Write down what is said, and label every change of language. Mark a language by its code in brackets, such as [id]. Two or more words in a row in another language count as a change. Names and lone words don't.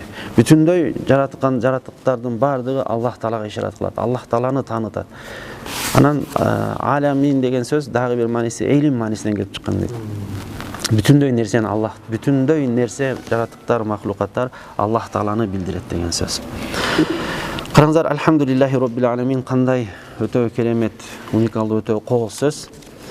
[ky] Бүтүндөй жараткан жаратыктардын бардыгы Аллах Таалага ишарат кылат, Аллах Тааланы таанытат. Анан аламин деген сөз дагы бир мааниси эйлим маанисинен келип чыккан дейт. Бүтүндөй нерсени Аллах, бүтүндөй нерсе, жаратыктар, махлукаттар Аллах Тааланы билдирет деген сөз. Караңыздар, [ar] الحمد لله رب العالمين, [ky] кандай өтө керемет, уникалдуу, өтө кооз сөз.